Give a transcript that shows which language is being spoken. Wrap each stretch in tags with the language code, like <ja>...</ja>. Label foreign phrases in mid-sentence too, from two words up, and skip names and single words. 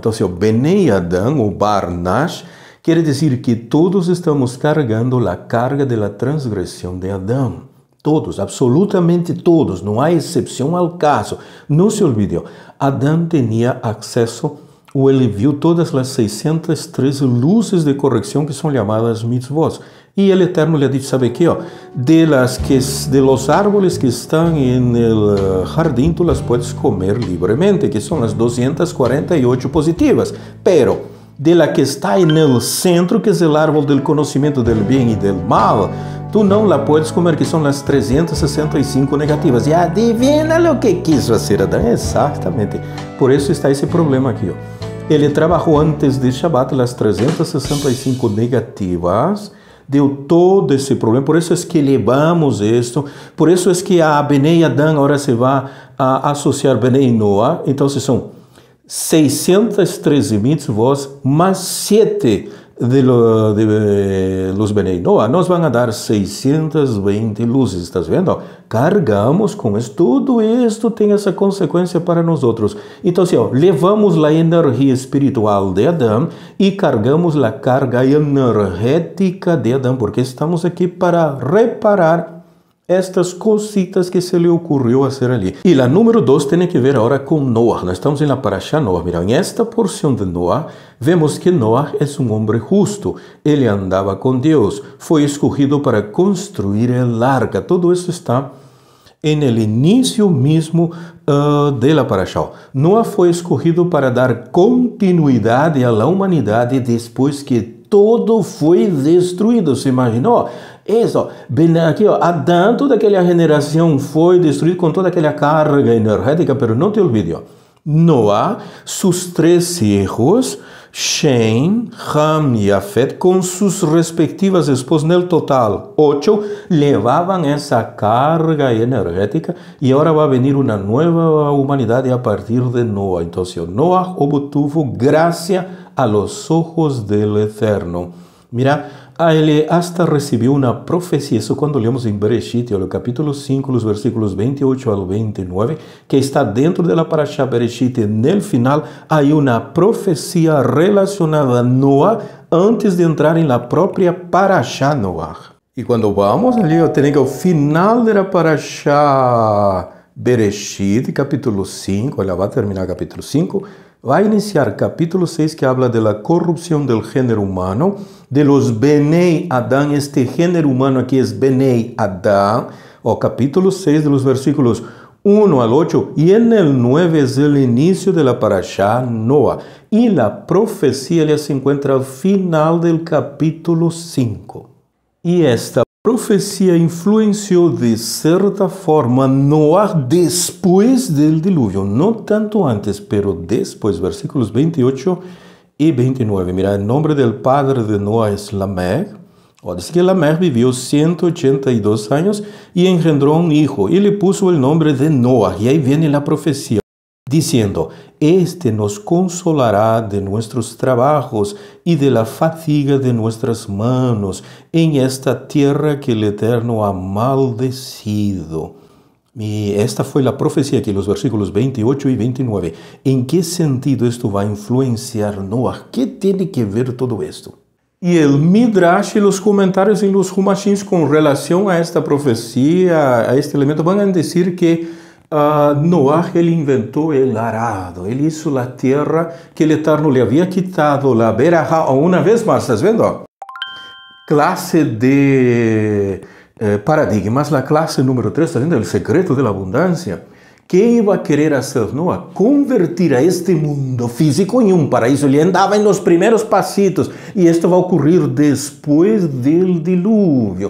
<pt>Então, Benei Adam, ou Bar-Nash, quer dizer que todos estamos carregando a carga da transgressão de Adão. Todos, absolutamente todos, não há exceção ao caso. Não se olvide, Adão tinha acesso, ou ele viu todas as 613 luzes de correção que são chamadas mitzvot. E o Eterno lhe disse, sabe que,</pt> <es>de los árboles</es> <pt>que estão no jardim,</pt> <es>tu las puedes comer</es> <pt>livremente, que são as 248 positivas.</pt> <es>Pero, de la</es> <pt>que está no centro, que é o árbol do conhecimento del bem e del mal, tu não</pt> <es>la puedes comer,</es> <pt>que são as 365 negativas. E adivina o que quis fazer Adão? Exatamente. Por isso está esse problema aqui. Ele trabalhou antes de Shabbat as 365 negativas, deu todo esse problema, por isso é que levamos isto, por isso é que a Benei Adam agora se vai a associar Benei Noah, então são 613 mitzvot más 7</pt> <es>de los Benei Noah nos van a dar</es> <pt>620 luzes,</pt> <es>¿estás viendo?</es> <pt>Cargamos com isso, tudo isto tem essa consequência para nós outros. Então, levamos a energia espiritual de Adão e cargamos a carga energética de Adão, porque estamos aqui para reparar estas cositas que se lhe ocorreu fazer ali. E a número 2 tem que ver agora com Noah. Nós estamos na Parashá Noah. Mira, em esta porção de Noah, vemos que Noah é homem justo. Ele andava com Deus. Foi escolhido para construir a arca.</pt> <es>Todo isso está en el inicio mismo de la Parashá.</es> <pt>Noah foi escolhido para dar continuidade à humanidade depois que todo foi destruído. Se imaginou? Isso, bem aqui, Adão, toda aquela geração foi destruída com toda aquela carga energética, mas não te olvides, Noah,</pt> <es>sus 3 hijos,</es> <pt>Shem, Ham e Yafet, com suas respectivas esposas, no total 8, levavam essa carga energética e agora vai venir uma nova humanidade a partir de Noah. Então, Noah obtuvo graça</pt> <es>a los ojos del Eterno.</es> <pt>Mira, ele hasta recebeu uma profecia, isso quando lemos em Bereshit, no capítulo 5, os versículos 28 ao 29, que está dentro da Parashá Bereshit, no final, há uma profecia relacionada a Noah antes de entrar na própria Parashá Noah. E quando vamos ali, eu tenho o final da Parashá Bereshit, capítulo 5, ela vai terminar capítulo 5, vai iniciar capítulo 6, que</pt> <es>habla de la corrupción del género humano, de los Benei Adán. Este género humano aquí es Benei Adán, o capítulo 6 de los versículos 1 al 8, y en el 9 es el inicio de la Parashá Noah. Y la profecía ya se encuentra al final del capítulo 5.</es> <pt>Y esta profecia influenciou de certa forma Noah depois do dilúvio, não tanto antes, pero depois, versículos 28 e 29. Mira, o nome do padre de Noah é Lamech. Diz que Lamech viveu 182 anos e engendrou um hijo, e lhe puso o nome de Noah. E aí vem a profecia,</pt> <es>diciendo: este nos consolará de nuestros trabajos y de la fatiga de nuestras manos en esta tierra que el Eterno ha maldecido.</es> <pt>Y esta foi a profecia aqui, os versículos 28 e 29.</pt> <es>¿En que sentido esto vai influenciar Noah? ¿Qué tiene que ver todo esto?</es> <pt>E el Midrash e os comentários em los Humashins com relação a esta profecia, a este elemento, vão dizer que Noah, ele inventou o arado, ele hizo a terra que o Eterno lhe havia quitado, la berajá, uma vez mais, estás vendo? Classe de paradigmas, a classe número 3, estás vendo? O secreto da abundância. Que iba a querer fazer Noah?</pt> <es>Convertir a este mundo físico em paraíso.</es> <pt>Ele andava em los primeiros pasitos, e isto vai ocorrer depois do dilúvio.</pt>